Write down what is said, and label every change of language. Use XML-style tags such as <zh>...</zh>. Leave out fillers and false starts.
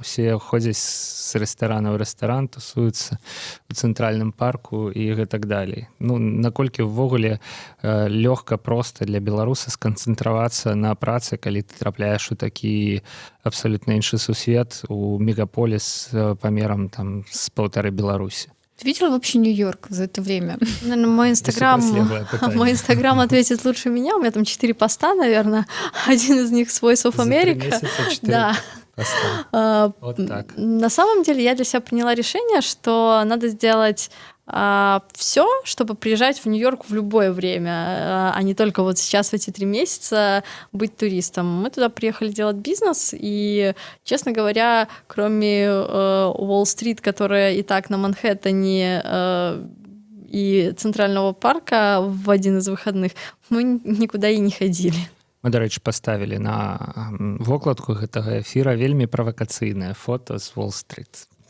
<be>Усе ходзяць з рэстарана ў рэстаран, тусуюцца ў цэнтральным парку і гэтак далей. Ну, наколькі ўвогуле лёгка проста для беларуса сканцэнтравацца на працы, калі ты трапляеш у такі абсалютна іншы сусвет, у мегаполіс памерам там з 1,5 Беларусі.</be> <ru>Ты видела вообще Нью-Йорк за это время? Наверное, мой Инстаграм ответит лучше меня. У меня там 4 поста, наверное. Один из них «Voice of America». За 3 месяца 4 да. поста. Вот так. На самом деле я для себя приняла решение, что надо сделать все, чтобы приезжать в Нью-Йорк в любое время, а не только вот сейчас в эти 3 месяца быть туристом. Мы туда приехали делать бизнес, и, честно говоря, кроме Уолл-стрит, которая и так на Манхэттене, и Центрального парка в один из выходных, мы никуда и не ходили.</ru> <be>Мы, дарэчы, паставілі на вокладку гэтага эфіра вельмі правакацыйнае фото з Уолл-стрит.</be>